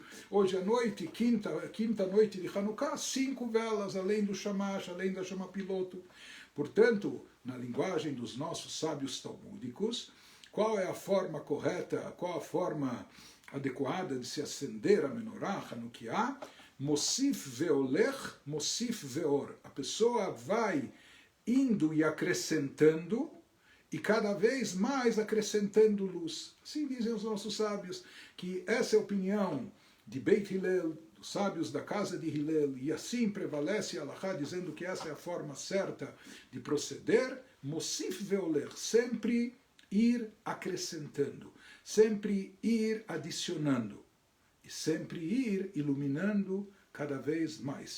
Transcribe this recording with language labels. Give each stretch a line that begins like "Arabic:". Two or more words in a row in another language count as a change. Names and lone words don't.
Portuguese: Hoje à noite, quinta noite de Hanukkah, 5 velas, além do shamash, além da chama piloto. Portanto, na linguagem dos nossos sábios talmúdicos, qual é a forma correta, qual a forma adequada de se acender a menorá, Hanukkah?
Hebrew: מוסיף והולך מוסיף ואור.
Portuguese: A pessoa vai indo e acrescentando, e cada vez mais acrescentando luz. Assim dizem os nossos sábios, que essa é a opinião de Beit Hillel, dos sábios da casa de Hillel, e assim prevalece a Halachá, dizendo que essa é a forma certa de proceder,
Hebrew: מוסיף והולך,
Portuguese: sempre ir acrescentando, sempre ir adicionando, e sempre ir iluminando cada vez mais.